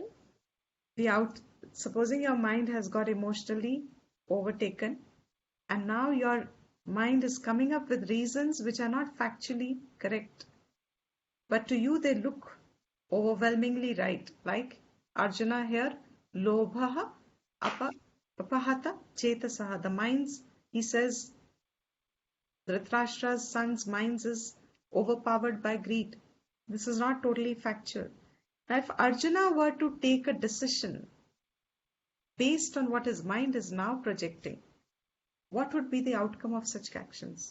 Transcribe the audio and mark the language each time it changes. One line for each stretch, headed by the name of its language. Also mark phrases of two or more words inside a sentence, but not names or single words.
English: Supposing your mind has got emotionally overtaken, and now your mind is coming up with reasons which are not factually correct, but to you they look overwhelmingly right. Like Arjuna here,
Sanskrit: लोभ अपहत चेतसः.
English: The minds, he says, Dhritarashtra's son's minds is overpowered by greed. This is not totally factual. Now, if Arjuna were to take a decision based on what his mind is now projecting, what would be the outcome of such actions?